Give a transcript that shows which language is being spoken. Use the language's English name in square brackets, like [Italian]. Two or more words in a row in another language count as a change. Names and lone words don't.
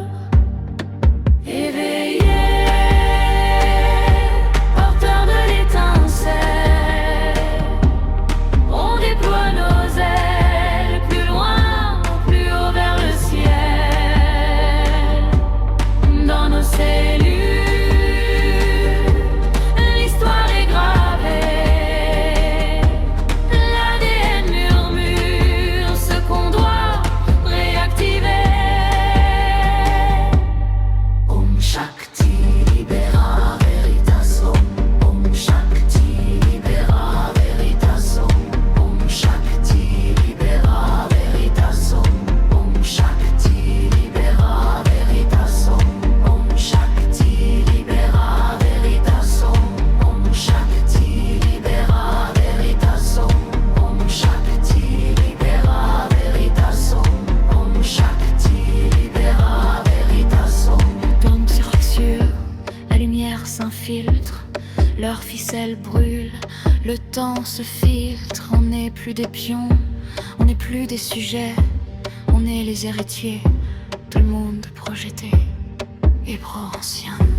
[French] Éveillés, porteurs de l'étincelle, on déploie nos ailes plus loin, plus haut vers le ciel. Dans nos cellules, l'histoire est gravée. L'ADN murmure ce qu'on doit réactiver. [Sanskrit] Om Shakti [Latin] Libera Veritas [Sanskrit] Om. Om Shakti [Latin] Libera Veritas [Sanskrit] Om. Om Shakti [Latin] Libera Veritas [Sanskrit] Om. Om Shakti [Latin] Libera Veritas [Sanskrit] Om. Om Shakti [Latin] Libera Veritas [Sanskrit] Om. Om Shakti [Latin] Libera Veritas [Sanskrit] Om. Om Shakti [Latin] Libera Veritas [Sanskrit] Om. Om Shakti [Latin] Libera Veritas [Sanskrit] Om. [French] Dans nos fractures, la lumière s'infiltre, leurs ficelles brûlent, le temps se filtre. On n'est plus des pions, on n'est plus des sujets, on est les héritiers de le monde projeté et pro-ancien.